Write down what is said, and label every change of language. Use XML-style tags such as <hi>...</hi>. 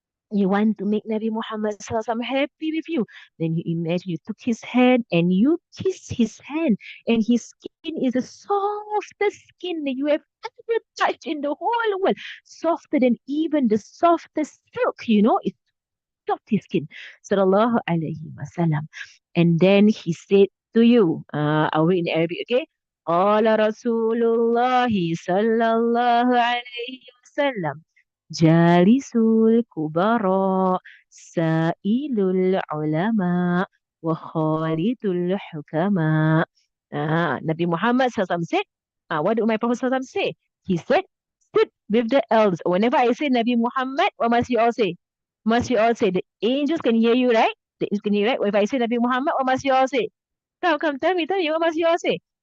<en>You want to make Nabi Muhammad SAW happy with you. Then you imagine you took his hand and you kissed his hand, and his skin is the softest skin that you have ever touched in the whole world. Softer than even the softest silk, it's soft his skin. Sallallahu Alaihi Wasallam. And then he said to you, I'll read in Arabic, okay?</en> <ar>قال رسول الله صلى الله عليه وسلم جالس الكبراء سائل العلماء وخالد الحكماء.</ar> <en>Nabi Muhammad SAW said, what did my Prophet SAW say? He said, sit with the elders. Whenever I say Nabi Muhammad, what must you all say? Must you all say? The angels can hear you, right? The angels can hear you, right? If I say Nabi Muhammad, what must you all say? Come, tell me, what must you all say?</en>